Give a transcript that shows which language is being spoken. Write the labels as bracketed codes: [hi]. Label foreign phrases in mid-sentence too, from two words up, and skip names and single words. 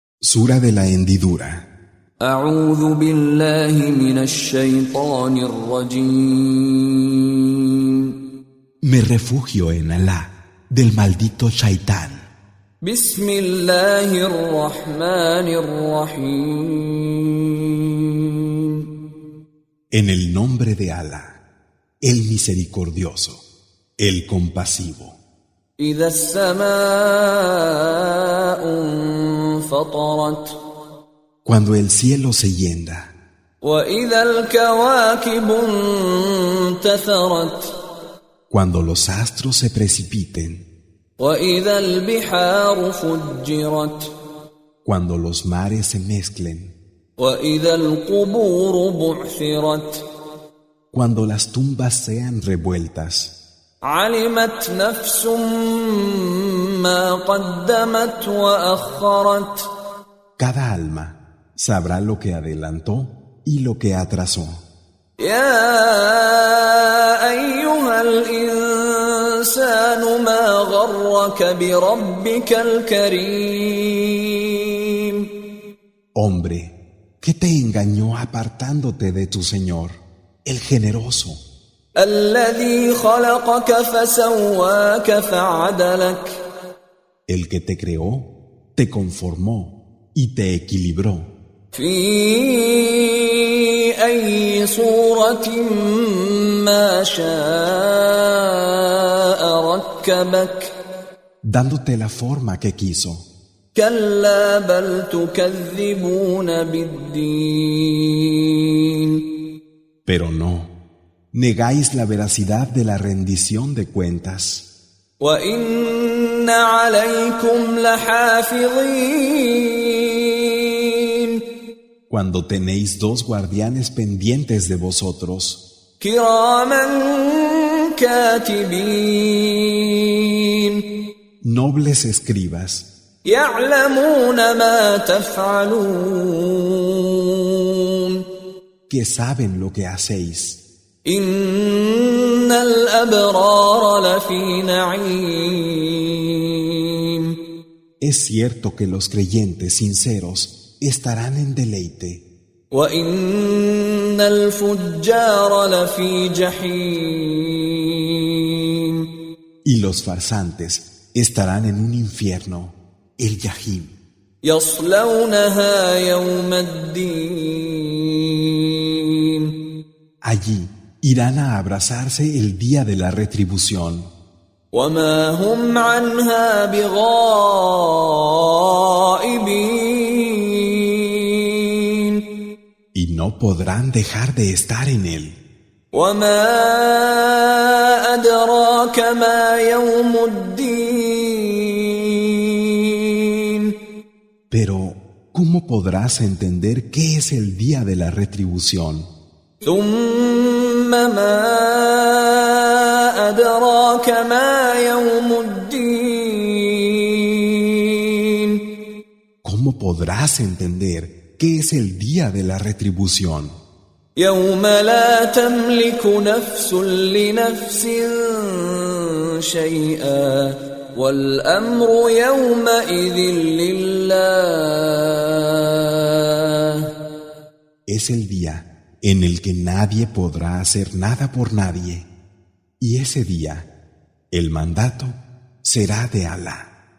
[es] Sura de la hendidura. [ar] أعوذ بالله من الشيطان الرجيم. [es] Me refugio en Alá, del maldito Shaitán. [ar] بسم الله الرحمن الرحيم. [es] En el nombre de Alá, el misericordioso, el compasivo. [ar] إذا السماء انفطرت. [es] Cuando el cielo se hienda, [ar] وإذا الكواكب انتثرت. [es] cuando los astros se precipiten, [ar] وإذا البحار فجرت. [es] cuando los mares se mezclen, [ar] وإذا القبور بعثرت. [es] cuando las tumbas sean revueltas, [ar] علمت نفس ما قدمت وأخرت. [es] cada alma sabrá lo que adelantó y lo que atrasó. [ar] يا أيها الإنسان ما غرك بربك الكريم. [es] Hombre, ¿qué te engañó apartándote de tu Señor, el generoso, [ar] الذي خلقك فسواك فعدلك. [es] el que te creó, te conformó y te equilibró? [ar] في أي صورة ما شاء ركبك. [es] Dándote la forma que quiso. [ar] كلا بل تكذبون بالدين. [es] Pero no, negáis la veracidad de la rendición de cuentas. [ar] وإن عليكم لحافظين. [es] Cuando tenéis dos guardianes pendientes de vosotros, [ar] كراما كاتبين. [es] nobles escribas, [ar] يعلمون ما تفعلون. [es] que saben lo que hacéis. [ar] إن الأبرار لفي نعيم. [es] Es cierto que los creyentes sinceros estarán en deleite, [ar] وإن الفجار لفي جحيم. [es] y los farsantes estarán en un infierno, el Yahim. [ar] يصلونها يوم الدين. [es] Allí irán a abrazarse el día de la retribución, [ar] وما هم عنها بغائبين. [es] y no podrán dejar de estar en él. [ar] وما أدراك ما يوم الدين. [es] Pero, ¿cómo podrás entender qué es el día de la retribución? [ar] ثم ما أدراك ما يوم الدين. [es] ¿Cómo podrás entender qué es el día de la retribución? [ar] يوم لا تملك نفس لنفس شيئا والأمر يومئذ لله. [es] Es el día en el que nadie podrá hacer nada por nadie, y ese día el mandato será de Alá.